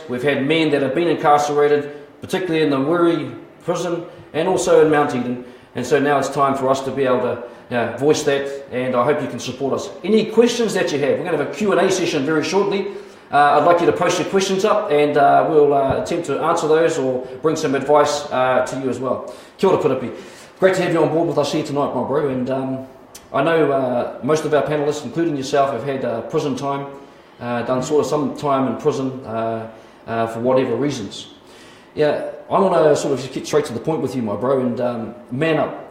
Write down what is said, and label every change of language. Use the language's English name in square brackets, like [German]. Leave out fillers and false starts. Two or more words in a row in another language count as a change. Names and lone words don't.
[English] We've had men that have been incarcerated, particularly in the Wiri prison and also in Mount Eden, and so now it's time for us to be able to voice that, and I hope you can support us. Any questions that you have, we're going to have a Q&A session very shortly. I'd like you to post your questions up and we'll attempt to answer those or bring some advice to you as well. [Māori] Kia ora Piripi. [English] Great to have you on board with us here tonight, my bro. And I know most of our panellists, including yourself, have had prison time, done sort of some time in prison for whatever reasons. Yeah, I want to sort of just get straight to the point with you, my bro. And Man Up.